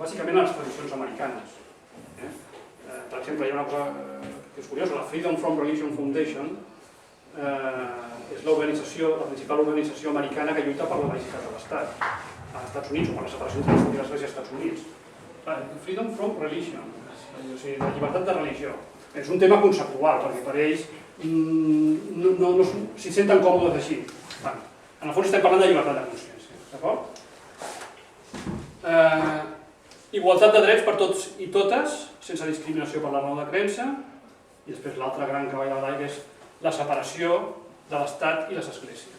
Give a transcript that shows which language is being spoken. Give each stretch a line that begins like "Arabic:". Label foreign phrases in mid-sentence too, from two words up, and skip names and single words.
Catalan: Bàsicament a les tradicions americanes. Per exemple, hi ha una cosa que és curiosa, la Freedom from Religion Foundation és la principal organització americana que lluita per la laïcitat de l'Estat als Estats Units, o per la separació entre l'Estat i l'Església als Estats Units. Freedom from Religion, o sigui, la llibertat de religió. És un tema conceptual, perquè per ells no s'hi senten còmodes així. En el fons estem parlant de llibertat de consciència, d'acord? Igualtat de drets per tots i totes, sense discriminació per la raó de creença, i després l'altre gran cavall de l'aire és la separació de l'Estat i les esglésies.